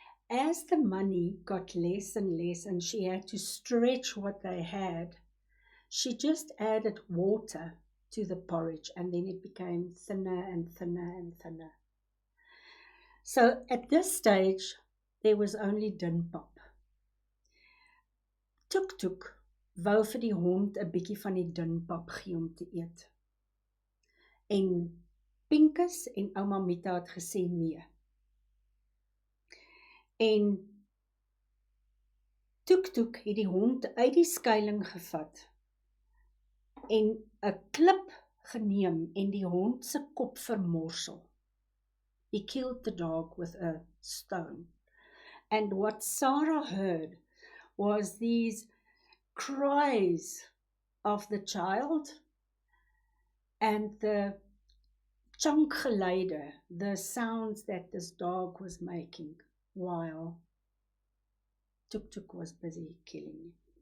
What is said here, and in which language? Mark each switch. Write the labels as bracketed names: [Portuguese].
[English] As the money got less and less and she had to stretch what they had, she just added water to the porridge and then it became thinner and thinner and thinner. So at this stage, there was only dinpap. [Afrikaans] Tuk-tuk wou vir die hond 'n bietjie van die dinpap gee om te eet. En Pinkus en ouma Mita het gesê nee. En Tuk-tuk het die hond uit die skuiling gevat en 'n klip geneem en die hond se kop vermorsel. [English] He killed the dog with a stone. And what Sarah heard was these cries of the child and the chankgeluide, the sounds that this dog was making while Tuk-tuk was busy killing him.